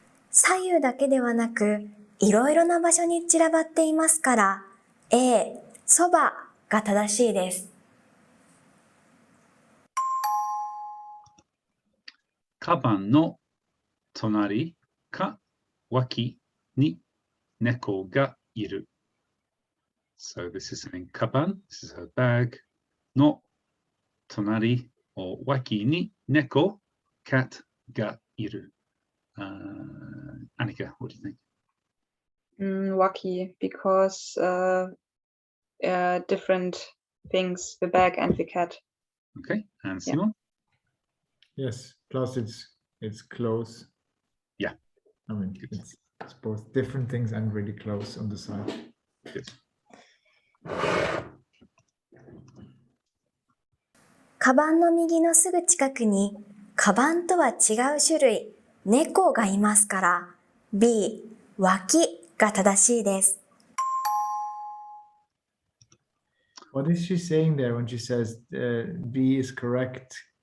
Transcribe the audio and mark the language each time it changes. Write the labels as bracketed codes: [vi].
[ja] 左右だけではなく、いろいろな場所に散らばっていますから、A、そばが正しいです。カバンの隣か脇に猫がいる。 [en] So this is saying カバン, this is her bag, [ja] の隣 [en] or [ja] 脇に猫 [en] cat [ja] がいる。 [en] Annika, what do you think? Wacky, because different things, the bag and the cat. Okay, and Simon? Yes. Plus, it's close. Yeah. I mean, it's both different things and really close on the side. Good. [ja] カバンの右のすぐ近くに、カバンとは違う種類、猫がいますから、B、脇が正しいです。 [en] What is she saying there when she says B is correct?